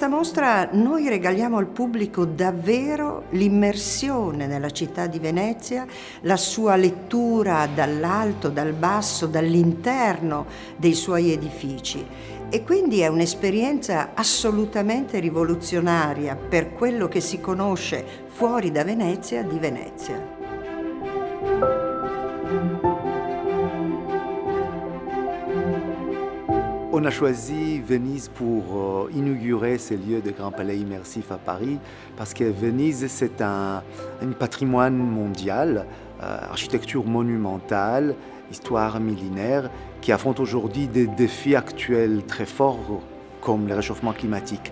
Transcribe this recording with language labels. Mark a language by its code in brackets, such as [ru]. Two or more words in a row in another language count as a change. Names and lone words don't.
[it] mostra noi regaliamo al pubblico davvero l'immersione nella città di Venezia, la sua lettura dall'alto, dal basso, dall'interno dei suoi edifici. E quindi è un'esperienza assolutamente rivoluzionaria per quello che si conosce fuori da Venezia di Venezia. [fr] On a choisi Venise pour inaugurer ces lieux de Grand Palais immersif à Paris parce que Venise, c'est un patrimoine mondial, architecture monumentale, histoire millénaire, qui affronte aujourd'hui des défis actuels très forts comme le réchauffement climatique.